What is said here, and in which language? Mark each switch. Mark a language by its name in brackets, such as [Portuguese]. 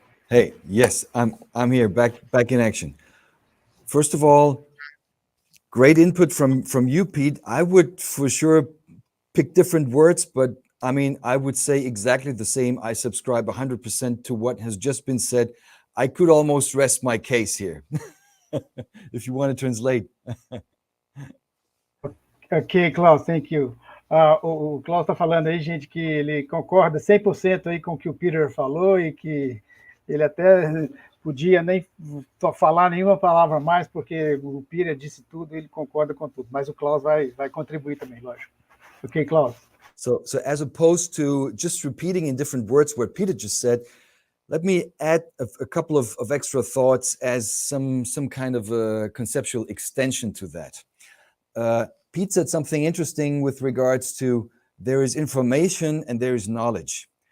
[English] Hey, yes, I'm here, back in action. First of all, great input from you, Pete. I would for sure pick different words, but I mean, I would say exactly the same. I subscribe 100% to what has just been said. I could almost rest my case here, if you want to translate. Ok, Klaus, thank you. [Portuguese] O Klaus está falando aí, gente, que ele concorda 100% aí com o que o Peter falou e que ele até podia nem falar nenhuma palavra mais, porque o Peter disse tudo e ele concorda com tudo. Mas o Klaus vai contribuir também, lógico. [English] Ok, Klaus. So as opposed to just repeating in different words what Peter just said, let me add a couple of extra thoughts as some kind of a conceptual extension to that. Pete said something interesting with regards to there is information and there is knowledge.